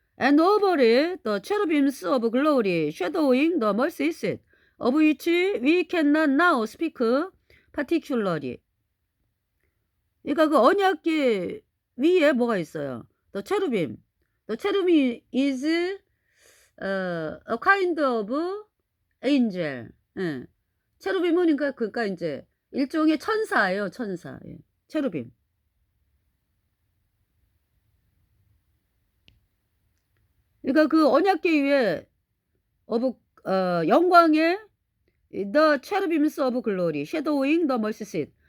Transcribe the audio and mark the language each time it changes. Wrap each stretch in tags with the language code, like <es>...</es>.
<en>And over it the cherubims of glory shadowing the mercy seat, of which we cannot now speak particularly.</en> <ko>그러니까 그 언약궤 위에 뭐가 있어요?</ko> <en>The cherubim. The cherubim is a kind of angel.</en> <ko>예. 체루빔은 그러니까 이제 일종의 천사예요, 천사. 예. 체루빔. 그러니까 그 언약궤 위에</ko> <en>of</en> <ko>영광의</ko> <en>the cherubims of glory shadowing the mercy seat.</en>